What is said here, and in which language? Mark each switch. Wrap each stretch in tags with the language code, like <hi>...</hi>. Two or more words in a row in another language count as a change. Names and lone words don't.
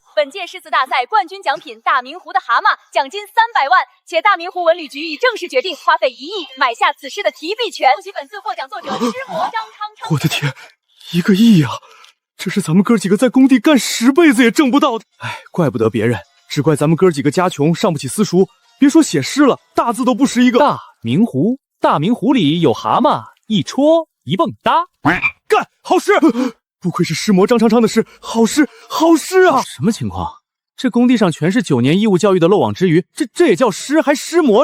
<zh>本届诗词大赛冠军奖品大明湖的蛤蟆，奖金300万，且大明湖文旅局已正式决定花费1亿买下此诗的提币权。恭喜本次获奖作者诗魔张昌昌。我的天，1个亿啊！这是咱们哥几个在工地干10辈子也挣不到的。哎，怪不得別人，只怪咱們哥幾個家窮，上不起私塾。別說寫詩了，大字都不識一個。大明湖，大明湖裡有蛤蟆，一戳一蹦跶。幹，好詩！不愧是詩魔張昌昌的詩，好詩，好詩啊！什麼情況？這工地上全是9年義務教育的漏網之魚，這也叫詩還詩魔？</zh>